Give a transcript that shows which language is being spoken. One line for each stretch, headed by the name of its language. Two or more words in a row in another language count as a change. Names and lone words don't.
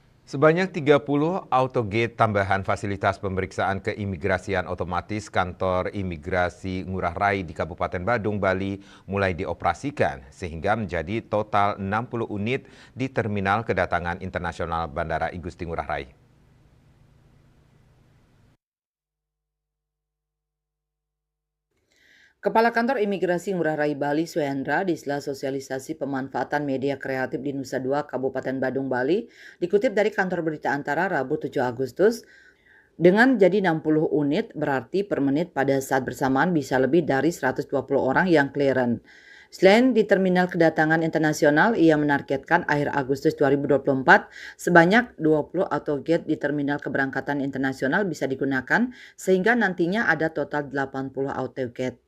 Indonesian: Sebanyak 30 autogate tambahan fasilitas pemeriksaan keimigrasian otomatis kantor imigrasi Ngurah Rai di Kabupaten Badung, Bali mulai dioperasikan sehingga menjadi total 60 unit di Terminal Kedatangan Internasional Bandara Igusti Ngurah Rai. Kepala Kantor Imigrasi Ngurah Rai Bali, Suhendra, di sela sosialisasi pemanfaatan media kreatif di Nusa Dua, Kabupaten Badung, Bali, dikutip dari Kantor Berita Antara Rabu 7 Agustus, dengan jadi 60 unit berarti per menit pada saat bersamaan bisa lebih dari 120 orang yang clearance. Selain di Terminal Kedatangan Internasional, ia menargetkan akhir Agustus 2024 sebanyak 20 autogate di Terminal Keberangkatan Internasional bisa digunakan sehingga nantinya ada total 80 autogate.